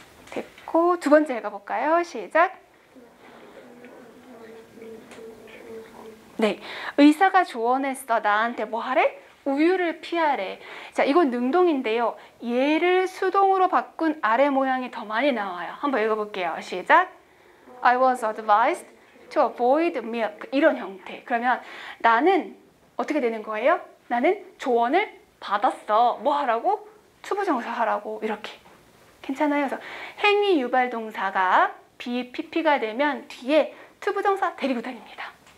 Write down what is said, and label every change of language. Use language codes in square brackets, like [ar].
[ko] 됐고, 두 번째 읽어볼까요? 시작. 네, 의사가 조언했어. 나한테 뭐 하래? 우유를 피하래. 자, 이건 능동인데요. 얘를 수동으로 바꾼 아래 모양이 더 많이 나와요. 한번 읽어볼게요. 시작. [en] I was advised to avoid milk. [ko] 이런 형태. 그러면 나는 어떻게 되는 거예요? 나는 조언을 받았어. 뭐 하라고? 투부정사 하라고. 이렇게. 괜찮아요? 그래서 행위 유발 동사가 BPP가 되면 뒤에 투부정사 데리고 다닙니다.